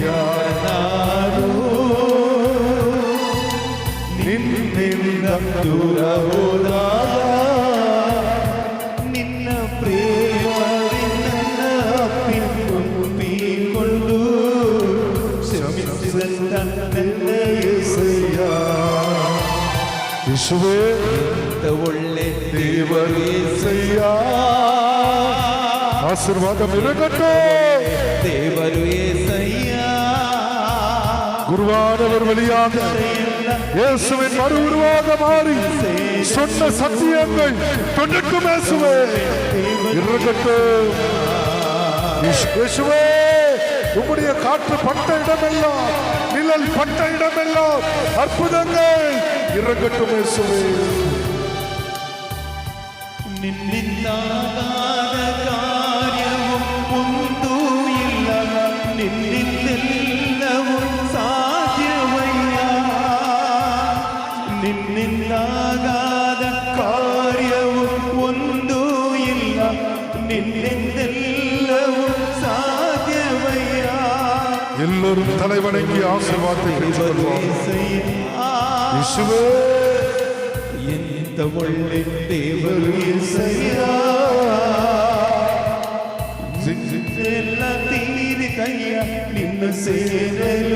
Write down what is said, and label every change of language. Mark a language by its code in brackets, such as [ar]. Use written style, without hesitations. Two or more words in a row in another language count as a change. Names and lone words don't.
[kn] ನಾನು ನಿನ್ನಿಂದ ದೂರ ಹೋದಾಗ ನಿನ್ನ ಪ್ರೇಮವೇ ನನ್ನ ಅಪ್ಪಿಕೊಂಡು ಕ್ಷಮಿಸಿದಂತ ನನ್ನ ಏಸಯ್ಯ ಯೇಸುವೇ ಎಂತ ಒಳ್ಳೆ ದೇವರು ಏಸಯ್ಯ [ta] ஆசீர்வாதம் இருக்கட்டும். [kn] ದೇವರು ಏಸಯ್ಯ [ta] குருவானவர் வழியாக இயேசுவின் மறு உருவாக மாறி சொன்ன சத்தியங்கள் தொண்டட்டும். இயேசுவே இருக்கட்டும். இயேசுவே உம்முடைய காற்று பட்ட இடமெல்லாம், நிழல் பட்ட இடமெல்லாம் அற்புதங்கள் இருக்கட்டும். இயேசுவே [kn] ನಿನ್ನಿಂದಾದ ಕಾರ್ಯವು ಒಂದು ಇಲ್ಲ, ನಿನ್ನಿಂದೆಲ್ಲವೂ ಸಾಧ್ಯವಯ್ಯ. ನಿನ್ನಿಂದಾದ ಕಾರ್ಯವು ಒಂದು ಇಲ್ಲ, ನಿನ್ನಿಂದೆಲ್ಲವೂ ಸಾಧ್ಯವಯ್ಯ. [ta] எல்லோரும் தலைவணங்கி ஆசீர்வாதத்தை பெற்றுக்கொள்வோம். இயேசுவே [kn] ಎಂತ ಒಳ್ಳೆ ದೇವರು ಏಸಯ್ಯ ಎಲ್ಲ ತೀರಿದಯ್ಯ ನಿನ್ನ ಸೇರಲು.